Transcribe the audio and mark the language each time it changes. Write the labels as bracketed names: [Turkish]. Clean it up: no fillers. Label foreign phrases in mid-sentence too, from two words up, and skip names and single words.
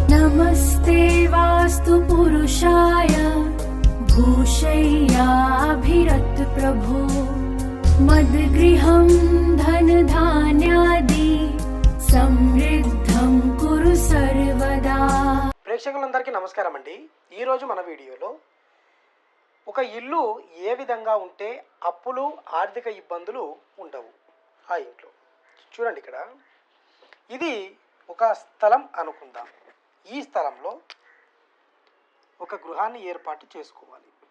[Sanskrit] नमस्ते वास्तु पुरुषाय भूषय्याभिरत प्रभो मद्गृहं धनधान्यादि समृद्धं कुरु सर्वदा। [Telugu] ప్రేక్షకులందరికీ నమస్కారం అండి. ఈరోజు మన వీడియోలో ఒక ఇల్లు ఏ విధంగా ఉంటే అప్పులు ఆర్థిక ఇబ్బందులు ఉండవు ఆ ఇంట్లో. చూడండి, ఇక్కడ ఇది ఒక స్థలం అనుకుందాం. ఈ స్థలంలో ఒక గృహాన్ని ఏర్పాటు చేసుకోవాలి.